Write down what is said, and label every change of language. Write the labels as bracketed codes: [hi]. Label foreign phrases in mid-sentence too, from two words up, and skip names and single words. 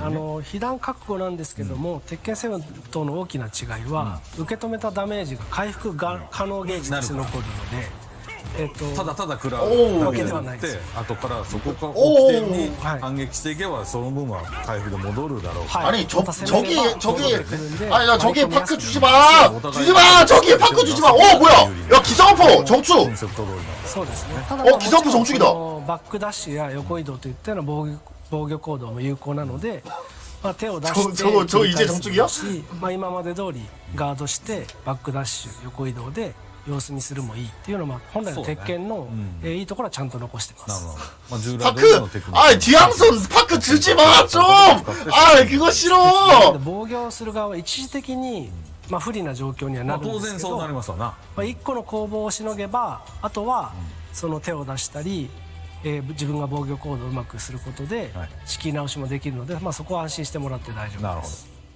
[ja] 被弾覚悟なんですけども、鉄拳7との大きな違いは、受け止めたダメージが回復が可能ゲージとして残るので。ただただ食らうだけではなくて、後からそこから起点に反撃していけばその分は回復で戻るだろう。 [ko] 아니 아니 나 저기 파크 주지 마! 주지 마! 저기 파크 주지 마! 뭐야! 야 기상포 정수! [ja] そうですね。 [ko] 기상포 정축이다. [ja] バックダッシュや横移動といったような防御行動も有効なので、まあ手を出して [ko] 저 이제 정축이야? [ja] まあ今まで通りガードしてバックダッシュ横移動で様子見するもいいっていうのは本来の鉄拳のいいところはちゃんと残してます。 [ko] 파크! 아, 디앙선 파크 주지 마! 좀! 아, 그거 싫어! [ja] 防御する側は一時的にまあ不利な状況にはなるんですけど、まあ一個の攻防をしのげば、あとはその手を出したり、自分が防御行動をうまくすることで仕切り直しもできるので、まあそこは安心してもらって大丈夫です。